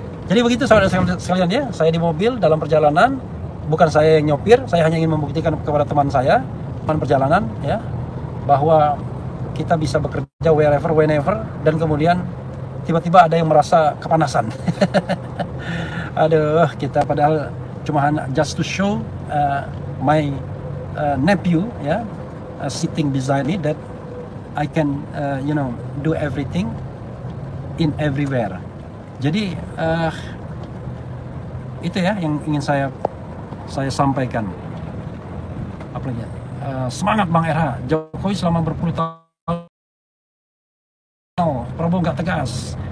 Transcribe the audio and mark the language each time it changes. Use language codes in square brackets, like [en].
[id] Jadi begitu saudara sekalian ya, saya di mobil dalam perjalanan, bukan saya yang nyopir, saya hanya ingin membuktikan kepada teman saya, teman perjalanan ya, bahwa kita bisa bekerja [en] wherever, whenever, [id] dan kemudian tiba-tiba ada yang merasa kepanasan. Aduh, kita padahal cuma [en] just to show my nephew ya, sitting beside me that I can do everything in everywhere. [id] Jadi itu ya yang ingin saya sampaikan. Apalagi semangat Bang RH, Jokowi selama berpuluh tahun Prabowo nggak tegas.